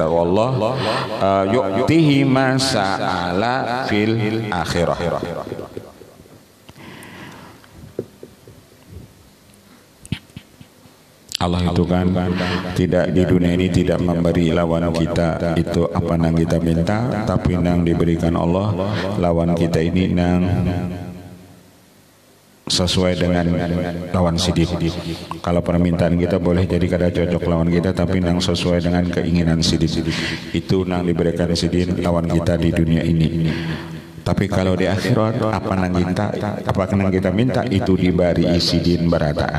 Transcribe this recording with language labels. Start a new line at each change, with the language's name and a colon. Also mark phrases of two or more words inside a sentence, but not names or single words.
Arabic: والله يعطيه ما سأل في الآخرة.
Indonesian: Allah itu kan tidak di dunia ini tidak memberi lawan kita itu apa yang kita minta, tapi yang diberikan Allah lawan kita ini yang sesuai dengan lawan sidin. Kalau permintaan kita boleh jadi kada cocok lawan kita, tapi yang sesuai dengan keinginan sidin itu yang diberikan sidin lawan kita di dunia ini. Tapi kalau di akhirat apa yang kita minta itu diberi sidin berataan.